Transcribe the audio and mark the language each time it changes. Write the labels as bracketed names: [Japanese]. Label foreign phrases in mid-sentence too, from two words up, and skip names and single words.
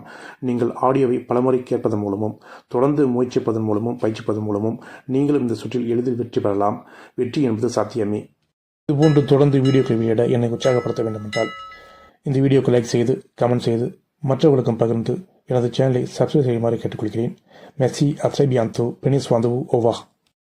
[Tamil] நீங்கள் ஆடியோவை பலமுறை கேட்பதன் மூலமும் தொடர்ந்து முயற்சிப்பதன் மூலமும் பயிற்சிப்பதன் மூலமும் நீங்களும் இந்த சுற்றில் எளிதில் வெற்றி பெறலாம். வெற்றி என்பது சாத்தியமே. இதுபோன்று தொடர்ந்து வீடியோக்களை வெளியிட என்னை உற்சாகப்படுத்த வேண்டுமென்றால் இந்த வீடியோக்கு லைக் செய்து கமெண்ட் செய்து மற்றவர்களுக்கும் பகிர்ந்து எனது சேனலை சப்ஸ்கிரைப் செய்யுமாறு கேட்டுக்கொள்கிறேன். [French] மெர்சி, à très bientôt. Prenez soin de vous. Au revoir.